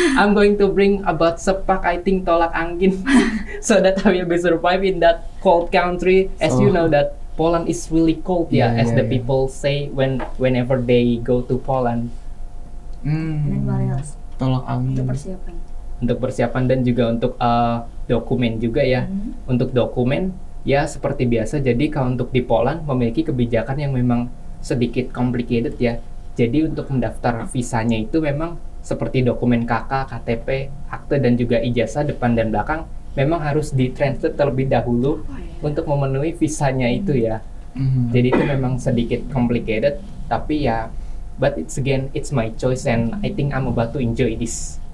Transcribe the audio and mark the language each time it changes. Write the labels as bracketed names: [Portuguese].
[English] I'm going to bring about sepak I think tolak angin so that I will be survive in that cold country as you know that Poland is really cold as the people say whenever they go to Poland. [Indonesian] Dan Wales. Tolak angin. Untuk persiapan dan juga untuk dokumen juga ya. Untuk dokumen ya seperti biasa. Jadi kalau untuk di Poland memiliki kebijakan yang memang sedikit complicated ya. Jadi untuk mendaftar visanya itu memang seperti dokumen KK, KTP, akte dan juga ijazah depan dan belakang memang harus ditranslate terlebih dahulu untuk memenuhi visanya itu ya. Jadi itu memang sedikit complicated tapi ya [English] but it's my choice and I think I'm about to enjoy this.